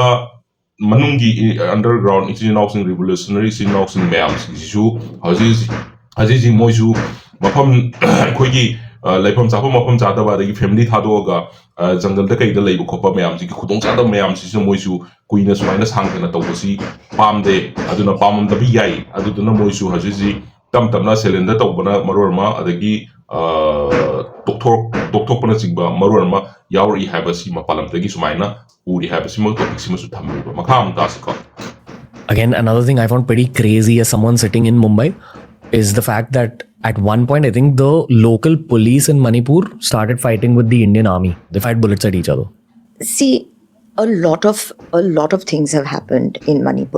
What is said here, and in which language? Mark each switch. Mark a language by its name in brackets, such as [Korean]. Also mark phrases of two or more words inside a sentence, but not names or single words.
[Manipuri] ꯃꯅꯨꯡꯒꯤ ꯑꯟꯗꯔꯒ꯭ꯔꯥꯎꯟ ꯏꯆꯤꯜ ꯏꯅꯥꯎꯁꯤꯡ ꯔꯤꯚꯣꯂꯨꯁꯅꯔꯤ ꯏꯆꯤꯜ ꯏꯅꯥꯎꯁꯤꯡ ꯃꯌꯥꯝꯁꯤꯡꯁꯤꯁꯨ ꯍꯧꯖꯤꯛ ꯃꯣꯏꯁꯨ ꯃꯐꯝ ꯑꯩꯈꯣꯏꯒꯤ ꯂꯩꯐꯝ ꯆꯥꯐꯝ ꯃꯐꯝ ꯆꯥꯗꯕ ꯑꯗꯒꯤ ꯐꯦꯃꯤꯂꯤ ꯊꯥꯗꯣꯛꯑꯒ ꯖꯪꯒꯜꯗ ꯀꯩꯗ ꯂꯩꯕ ꯈꯣꯠꯄ ꯃꯌꯥꯝꯁꯤꯒꯤ ꯈꯨꯗꯣꯡꯆꯥꯗꯕ ꯃꯌꯥꯝꯁꯤꯁꯨ ꯃꯣꯏꯁꯨ ꯀꯨꯏꯅ ꯁꯨꯃꯥꯏꯅ ꯁꯥꯡꯗꯅ ꯇꯧꯕꯁꯤ ꯄꯥꯝꯗꯦ ꯑꯗꯨꯅ ꯄꯥꯝꯃꯝꯗꯕ ꯌꯥꯏ ꯑꯗꯨꯗꯨꯅ ꯃꯣꯏꯁꯨ ꯍꯧꯖꯤꯛ ꯇꯞꯅ ꯁꯦꯂꯦꯟꯗꯔ ꯇꯧꯕꯅ ꯃꯔꯣꯜ ꯑꯃ ꯑꯗꯒꯤ ꯇꯣꯛꯊꯣꯛꯄꯅꯆꯤꯡꯕ ꯃꯔꯣꯜ ꯑꯃ ꯌꯥꯎꯔꯛꯏ ꯍꯥꯏꯕꯁꯤ ꯃꯄꯥꯟ ꯂꯝꯗꯒꯤ ꯁꯨꯃꯥꯏꯅ ꯎꯔꯤ ꯍꯥꯏꯕꯁꯤꯃ ꯇꯣꯄꯤꯛꯁꯤꯃꯁꯨ ꯊꯝꯃꯤꯕ ꯃꯈꯥ ꯑꯃꯨꯛ ꯇꯥꯁꯤꯀꯣ [English] Again, another thing I found pretty crazy as someone sitting in Mumbai is the fact that at one point, I think the local police in Manipur started fighting with the Indian army. They fired bullets at each other. See, a lot of things have happened in Manipur.